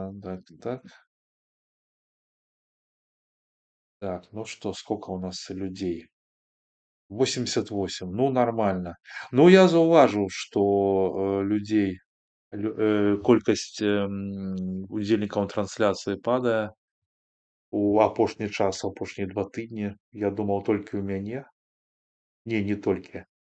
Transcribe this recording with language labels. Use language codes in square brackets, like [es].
[ru] 16, 16, Так, ну что, сколько у нас людей? 88. Ну, нормально. [be] Ну, я зауважыў, што людзей колькасць удзельнікаў трансляцыі падае у апошні час, у апошнія 2 тыдні. Я думаў, толькі ў мяне. Не, не толькі.